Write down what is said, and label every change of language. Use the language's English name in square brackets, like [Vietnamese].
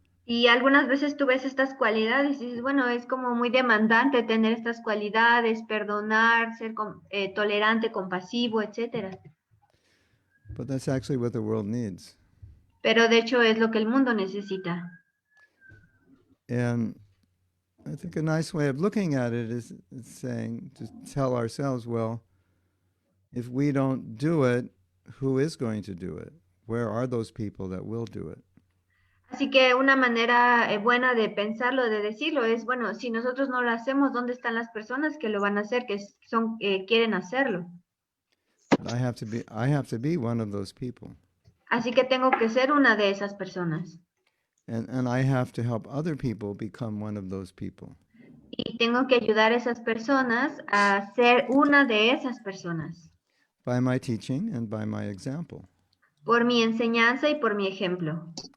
[Spanish] Y algunas veces tú ves estas cualidades y dices, bueno, es como muy demandante tener estas cualidades, perdonar, ser tolerante, compasivo, etc. [English] But that's actually what the world needs. [Spanish] Pero de hecho es lo que el mundo necesita. [English] And I think a nice way of looking at it is saying, to tell ourselves, well, if we don't do it, who is going to do it? Where are those people that will do it? [Spanish] Así que una manera buena de pensarlo, de decirlo, es, bueno, si nosotros no lo hacemos, ¿dónde están las personas que lo van a hacer, que quieren hacerlo? [English] I have to be one of those people. [Spanish] Así que tengo que ser una de esas personas. [English] And I have to help other people become one of those people. [Spanish] Y tengo que ayudar a esas personas a ser una de esas personas. [English] By my teaching and by my example. [Spanish] Por mi enseñanza y por mi ejemplo.